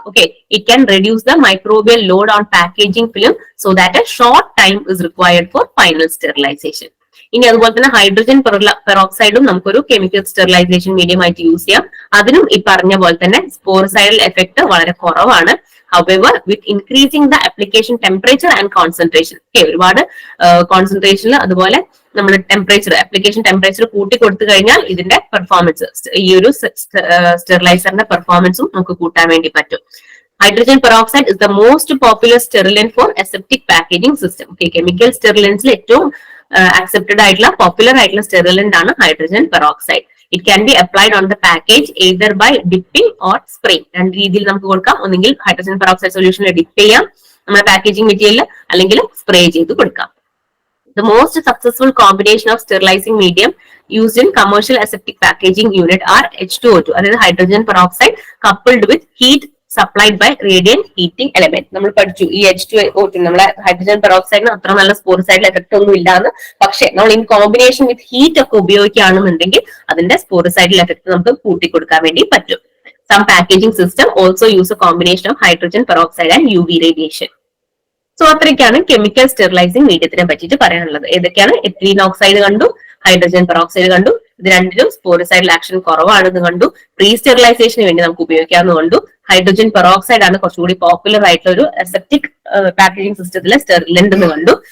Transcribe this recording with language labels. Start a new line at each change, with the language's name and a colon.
English: Okay, it can reduce the microbial load on packaging film so that a short time is required for final sterilization.
Malayalam: ഇനി അതുപോലെ തന്നെ hydrogen പെറോക്സൈഡും നമുക്കൊരു chemical sterilisation medium ആയിട്ട് use ചെയ്യാം. അതിനും ഈ പറഞ്ഞ പോലെ തന്നെ സ്പോറിസൈഡൽ എഫക്ട് വളരെ കുറവാണ്.
English: However, with increasing the application temperature and concentration,
Malayalam: ഒരുപാട് കോൺസെൻട്രേഷനിൽ അതുപോലെ നമ്മൾ ടെമ്പറേച്ചർ ആപ്ലിക്കേഷൻ ടെമ്പറേച്ചർ കൂട്ടി കൊടുത്തു കഴിഞ്ഞാൽ ഇതിന്റെ പെർഫോമൻസ് ഈ ഒരു സ്റ്റെറിലൈസറിന്റെ പെർഫോമൻസും നമുക്ക് കൂട്ടാൻ വേണ്ടി പറ്റും.
English: Hydrogen peroxide is the most popular sterilant for aseptic packaging system.
Malayalam: Chemical സ്റ്റെറിലൻസിൽ ഏറ്റവും accepted ആയിട്ടുള്ള പോപ്പുലർ ആയിട്ടുള്ള സ്റ്റെറിലന്റ് ആണ് hydrogen peroxide.
English: It can be applied on the package either by dipping or spraying.
Malayalam: രണ്ട് രീതിയിൽ നമുക്ക് കൊടുക്കാം. ഒന്നെങ്കിൽ ഹൈഡ്രജൻ പെറോക്സൈഡ് സൊല്യൂഷനിൽ ഡിപ്പ് ചെയ്യാം നമ്മുടെ പാക്കേജിംഗ് മെറ്റീരിയൽ, അല്ലെങ്കിൽ സ്പ്രേ ചെയ്ത് കൊടുക്കാം.
English: The most successful combination of sterilizing medium used in commercial aseptic packaging unit are H2O2, അതായത് hydrogen peroxide coupled with heat supplied by radiant heating element.
Malayalam: നമ്മൾ പഠിച്ചു ഈ H2O2 നമ്മളെ ഹൈഡ്രജൻ പെറോക്സൈഡിന് അത്ര നല്ല സ്പോറിസൈഡൽ എഫക്ട് ഒന്നും ഇല്ലാന്ന്. പക്ഷെ നമ്മൾ
English: in combination with heat
Malayalam: ഒക്കെ ഉപയോഗിക്കുകയാണെന്നുണ്ടെങ്കിൽ അതിന്റെ സ്പോറിസൈഡൽ എഫക്ട് നമുക്ക് കൂട്ടിക്കൊടുക്കാൻ വേണ്ടി പറ്റും.
English: Some packaging system also use a combination of hydrogen peroxide and UV radiation.
Malayalam: So അത്രയ്ക്കാണ് chemical sterilising മീഡിയത്തിനെ പറ്റിയിട്ട് പറയാനുള്ളത്. ഏതൊക്കെയാണ്? എഥിലീൻ ഓക്സൈഡ് കണ്ടു, ഹൈഡ്രജൻ പെറോക്സൈഡ് കണ്ടു. ഇത് രണ്ടിലും സ്പോറിസൈഡൽ ആക്ഷൻ കുറവാണെന്ന് കണ്ടു. പ്രീ സ്റ്റെറിലൈസേഷന് വേണ്ടി നമുക്ക് ഉപയോഗിക്കാമെന്ന് കണ്ടു. ഹൈഡ്രജൻ പെറോക്സൈഡ് ആണ് കുറച്ചുകൂടി പോപ്പുലർ ആയിട്ടുള്ള ഒരു അസെപ്റ്റിക് പാക്കേജിംഗ് സിസ്റ്റത്തിലെ സ്റ്റെറിലന്റ് എന്ന് കണ്ടു.